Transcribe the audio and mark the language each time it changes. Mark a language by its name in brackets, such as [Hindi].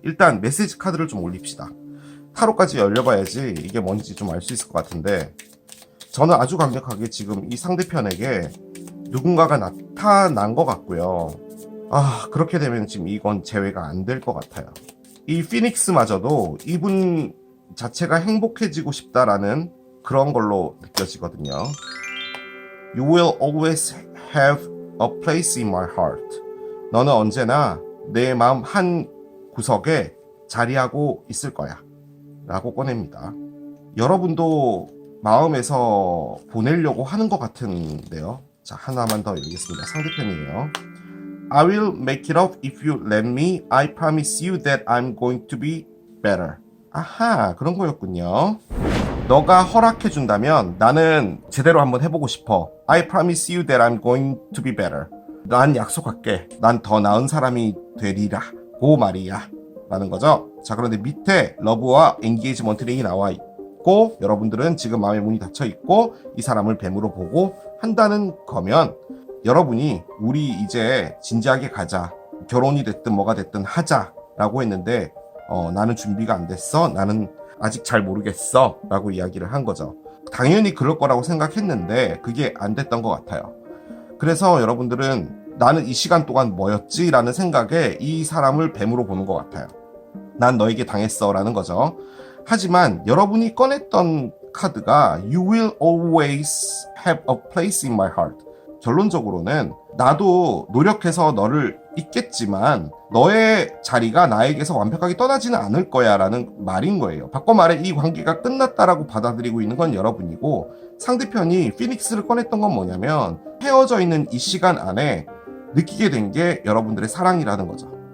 [Korean] 일단 메시지 카드를 좀 올립시다. 타로까지 열려봐야지 이게 뭔지 좀 알 수 있을 것 같은데, 저는 아주 강력하게 지금 이 상대편에게 누군가가 나타난 것 같고요. 그렇게 되면 지금 이건 재회가 안 될 것 같아요. 이 피닉스마저도 이분 자체가 행복해지고 싶다라는 그런 걸로 느껴지거든요. [English] You will always have a place in my heart. [Korean] 너는 언제나 내 마음 한 구석에 자리하고 있을 거야 라고 꺼냅니다. 여러분도 마음에서 보내려고 하는 것 같은데요. 자, 하나만 더 읽겠습니다. 상대편이에요. [English] I will make it up if you let me. I promise you that I'm going to be better. [Korean] 아하, 그런 거였군요. 너가 허락해준다면 나는 제대로 한번 해보고 싶어. [English] I promise you that I'm going to be better. [Korean] 난 약속할게. 난 더 나은 사람이 되리라. 고 말이야. 라는 거죠. 자, 그런데 밑에 러브와 엔게이지먼트 링이 나와 있고, 여러분들은 지금 마음의 문이 닫혀 있고 이 사람을 뱀으로 보고 한다는 거면, 여러분이 우리 이제 진지하게 가자, 결혼이 됐든 뭐가 됐든 하자 라고 했는데 나는 준비가 안 됐어, 나는 아직 잘 모르겠어 라고 이야기를 한 거죠. 당연히 그럴 거라고 생각했는데 그게 안 됐던 것 같아요. 그래서 여러분들은 나는 이 시간 동안 뭐였지? 라는 생각에 이 사람을 뱀으로 보는 것 같아요. 난 너에게 당했어 라는 거죠. 하지만 여러분이 꺼냈던 카드가 [English] You will always have a place in my heart. [Korean] 결론적으로는 나도 노력해서 너를 잊겠지만 너의 자리가 나에게서 완벽하게 떠나지는 않을 거야 라는 말인 거예요. 바꿔 말해 이 관계가 끝났다라고 받아들이고 있는 건 여러분이고, 상대편이 피닉스를 꺼냈던 건 뭐냐면 헤어져 있는 이 시간 안에 느끼게 된 게 여러분들의 사랑이라는 거죠.